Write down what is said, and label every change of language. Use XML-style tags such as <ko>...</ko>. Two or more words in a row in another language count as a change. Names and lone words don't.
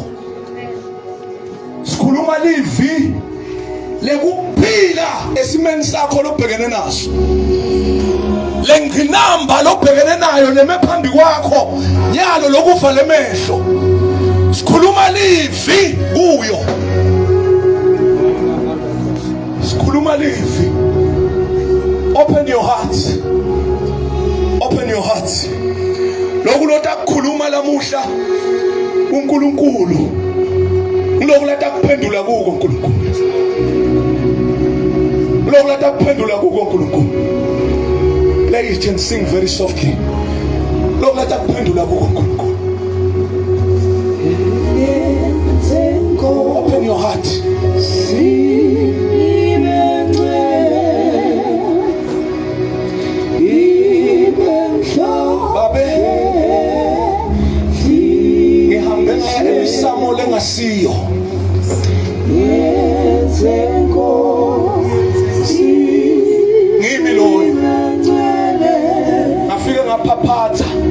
<ss>Sikhuluma livi lekuphila esimeni sakho lobhekene naso. Lengqinamba lobhekene nayo nemephambi kwakho nyalo lokufa lemehlo. Sikhuluma livi kuyo. Sikhuluma livi.</ss> <en>Open your heart. Open your heart.</en> <ss>Lokulota kukhuluma lamuhla uNkulunkulu. Lokulata kuphendula kuko uNkulunkulu. Lokulata kuphendula kuko uNkulunkulu.</ss> <en>Play it and sing very softly.</en> <ss>Lokulata kuphendula kuko uNkulunkulu.</ss> <en>Open your heart.</en> <ss>Emisamo lengasiyo ngimi loyo ngafika ngaphaphatha</ss>